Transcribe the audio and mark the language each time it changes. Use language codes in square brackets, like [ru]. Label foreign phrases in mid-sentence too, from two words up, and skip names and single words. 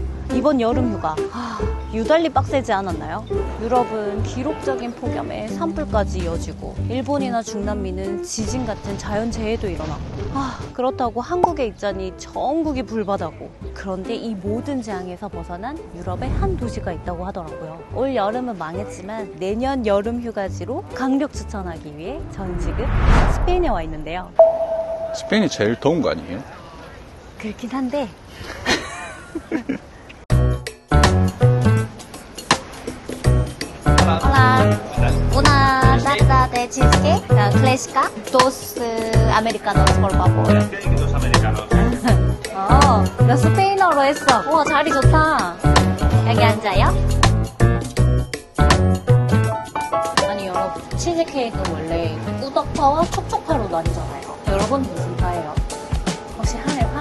[ko] 이번 여름휴가 유달리 빡세지 않았나요? 유럽은 기록적인 폭염에 산불까지 이어지고 일본이나 중남미는 지진 같은 자연재해도 일어나고 그렇다고 한국에 있자니 전국이 불바다고. 그런데 이 모든 재앙에서 벗어난 유럽의 한 도시가 있다고 하더라고요. 올 여름은 망했지만 내년 여름휴가지로 강력 추천하기 위해 저는 지금 스페인에 와 있는데요. 스페인이 제일 더운 거 아니에요? 그렇긴 한데 [es] Hola, una taza de cheesecake clásica, dos americanos, por favor. Dos americanos. [ko] 나 스페인어로 했어. 우와, 자리 좋다. 여기 앉아요. 아니, 여러분, 치즈케이크는 원래 꾸덕파와 촉촉파로 나뉘잖아요. 여러분 무슨 파예요? 혹시 하늘파?